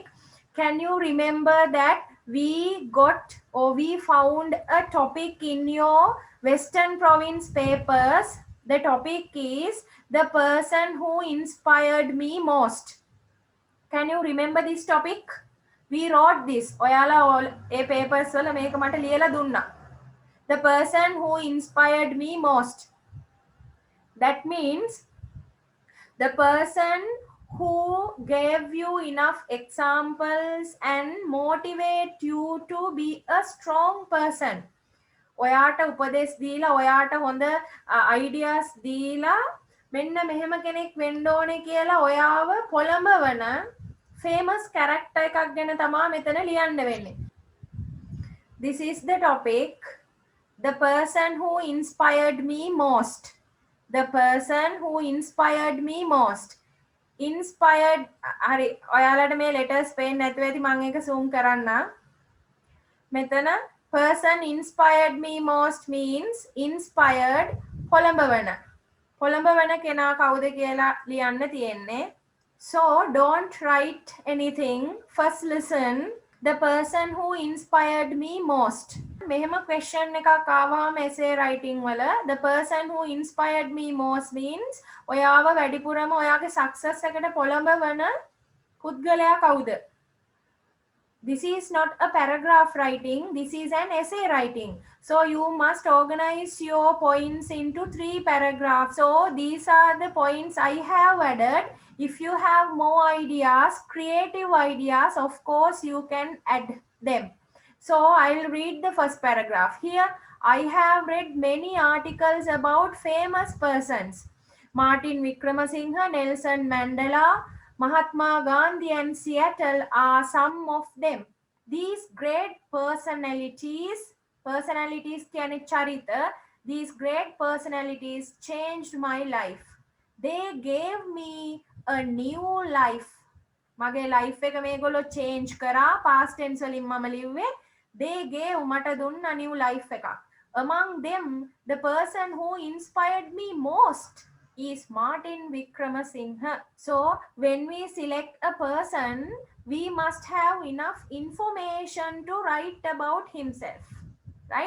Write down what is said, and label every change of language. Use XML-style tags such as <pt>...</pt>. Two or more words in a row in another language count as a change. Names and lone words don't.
<en>Can you remember that we found a topic in your Western Province papers? The topic is the person who inspired me most. Can you remember this topic? We wrote this.</en> <si>ඔයාලා ඒ papers වල මේක මට ලියලා දුන්නා.</si> <en>The person who inspired me most. That means the person who gave you enough examples and motivate you to be a strong person.</en> <si>ඔයාට උපදෙස් දීලා ඔයාට හොඳ ideas දීලා මෙන්න මෙහෙම කෙනෙක් වෙන්න ඕනේ කියලා ඔයාව පොළඹවන</si> <en>famous character</en> <si>එකක් ගැන තමයි මෙතන ලියන්න වෙන්නේ.</si> <en>This is the topic. The person who inspired me most. The person who inspired me most.</en> <si>Inspired හරි ඔයාලට මේ letters පේන්නේ නැතුව ඇති මම ඒක zoom කරන්න. මෙතන</si> <en>person inspired me most means inspired</en> <si>පොළඹවන. පොළඹවන කෙනා කවුද කියලා ලියන්න තියෙන්නේ.</si> <en>So don't write anything. First listen. The person who inspired me most.</en> <si>මෙහෙම question එකක් ආවම</si> <en>essay writing</en> <si>වල</si> <en>the person who inspired me most means</en> <si>ඔයාව වැඩිපුරම ඔයාගේ success එකට පොළඹවන පුද්ගලයා කවුද?</si> <en>This is not a paragraph writing. This is an essay writing. So you must organize your points into 3 paragraphs. So these are the points I have added. If you have more ideas, creative ideas, of course you can add them. So I'll read the first paragraph. Here I have read many articles about famous persons. Martin Wickramasinghe, Nelson Mandela, Mahatma Gandhi and Seattle are some of them. These great personalities</en> <si>කියන්නේ චරිත,</si> <en>these great personalities changed my life. They gave me a new life.</en> <si>මගේ life එක මේගොල්ලෝ change කරා,</si> <en>past tense</en> <si>වලින් මම ලිව්වේ.</si> <en>They gave</en> <si>මට දුන්න</si> <en>new life එකක්. Among them, the person who inspired me most is Martin Wickramasinghe. So when we select a person, we must have enough information to write about himself. Right?</en>